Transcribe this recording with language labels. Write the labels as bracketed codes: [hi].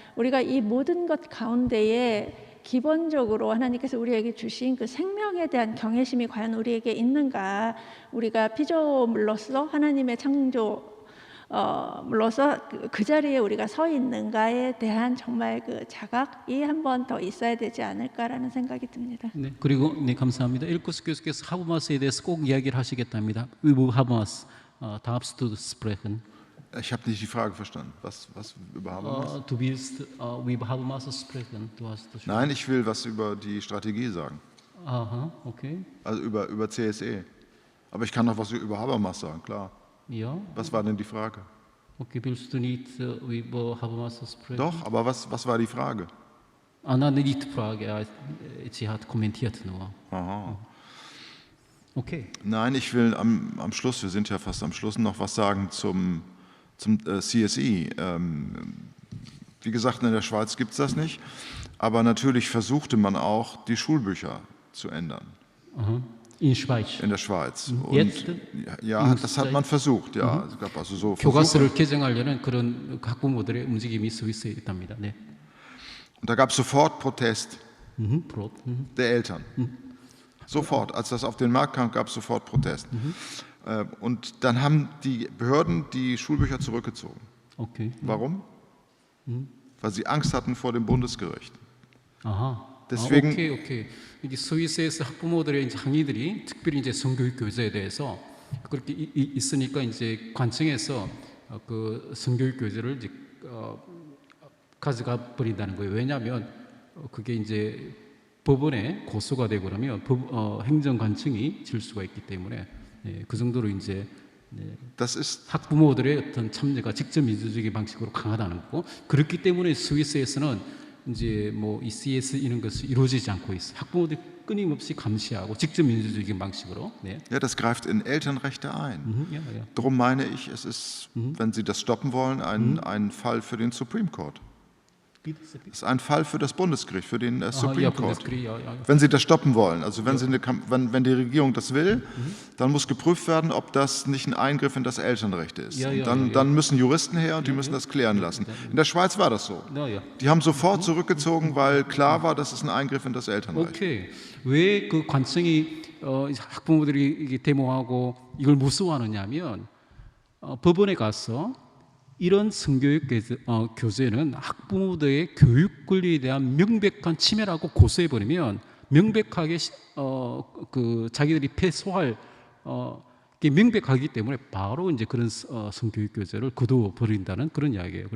[ko] 우리가 이 모든 것 가운데에 기본적으로 하나님께서 우리에게 주신 그 생명에 대한 경외심이 과연 우리에게 있는가, 우리가 피조물로서 하나님의 창조물로서 그 자리에 우리가 서 있는가에 대한 정말 그 자각이 한 번 더 있어야 되지 않을까라는 생각이 듭니다. 네, 그리고 네, 감사합니다. 일코스 교수께서 하버마스에 대해서 꼭 이야기를 하시겠답니다. [de] über Habermas darfst du sprechen? Ich habe nicht die Frage verstanden. Was über Habermas? Du willst über Habermas sprechen. Du hast das schon. Nein, ich will was über die Strategie sagen. Aha, okay. Also über CSE. Aber ich kann noch was über Habermas sagen, klar. Ja. Was war denn die Frage? Okay, willst du nicht über Habermas sprechen? Doch, aber was war die Frage? Nein, nicht die Frage. Sie hat kommentiert nur. Aha. Okay. Nein, ich will am Schluss, wir sind ja fast am Schluss, noch was sagen zum CSE. Wie gesagt, in der Schweiz gibt es das nicht, aber natürlich versuchte man auch, die Schulbücher zu ändern. In Schweiz. In der Schweiz. Jetzt? Ja, das hat man versucht. Ja, es gab also so [ko] 교과서를 개정하려는 그런 학부모들의 움직임이 스위스에 있답니다. 네. [de] Und da gab es sofort Protest der Eltern. Sofort, als das auf den Markt kam, gab es sofort Protest. Und dann haben die Behörden die Schulbücher zurückgezogen. Okay. Warum? Weil sie Angst hatten vor dem Bundesgericht. [ko] 아하. [de] Deswegen, [ko] 오케이. 이게 스위스에서 학부모들의 이제 항의들이 특별히 이제 성교육 교재에 대해서 그렇게 있으니까 이제 관청에서 그 성교육 교재를 이제 가져가 버린다는 거예요. 왜냐하면 그게 이제 법원에 고소가 되고 그러면 행정관청이 질 수가 있기 때문에 그 정도로 이제 학부모들의 어떤 참여가 직접 민주주의 방식으로 강하다는 거고, 그렇기 때문에 스위스에서는 이제 뭐 이 CS 이런 것이 이루어지지 않고 있어. 학부모들이 끊임없이 감시하고 직접 민주주의 방식으로. 네. [de] Ja, das greift in Elternrechte ein. Ja. Darum meine ich, es ist, wenn Sie das stoppen wollen, ein Fall für den Supreme Court. Es ist ein Fall für das Bundesgericht, für den Supreme Court. Wenn Sie das stoppen wollen, also wenn die Regierung das will, dann muss geprüft werden, ob das nicht ein Eingriff in das Elternrecht ist. Dann müssen Juristen her und die müssen das klären lassen. In der Schweiz war das so. Die haben sofort zurückgezogen, weil klar war, das ist ein Eingriff in das Elternrecht. [ko] 오케이. 왜 그 관청이 학부모들이 데모하고 이걸 무서워하느냐면 법원에 가서 이런 성교육 교재는 학부모들의 교육 권리에 대한 명백한 침해라고 고소해버리면 명백하게 그 자기들이 패소할 게 명백하기 때문에 바로 이제 그런 성교육 교재를 거둬버린다는 그런 이야기예요.